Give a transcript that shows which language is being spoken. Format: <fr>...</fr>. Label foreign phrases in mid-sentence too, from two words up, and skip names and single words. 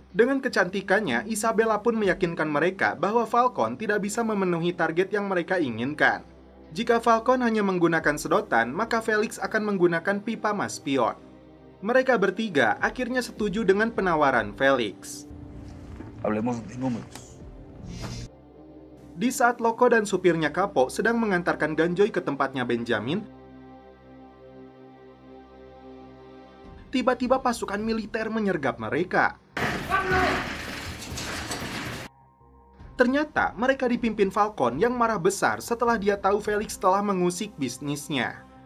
<id>Dengan kecantikannya, Isabella pun meyakinkan mereka bahwa Falcon tidak bisa memenuhi target yang mereka inginkan. Jika Falcon hanya menggunakan sedotan, maka Felix akan menggunakan pipa maspion. Mereka bertiga akhirnya setuju dengan penawaran Felix.</id> <es>Hablemos de números.</es> <id>Di saat Loco dan supirnya Capo sedang mengantarkan ganjoy ke tempatnya Benjamin, tiba-tiba pasukan militer menyergap mereka. Ternyata mereka dipimpin Falcon yang marah besar setelah dia tahu Felix telah mengusik bisnisnya.</id>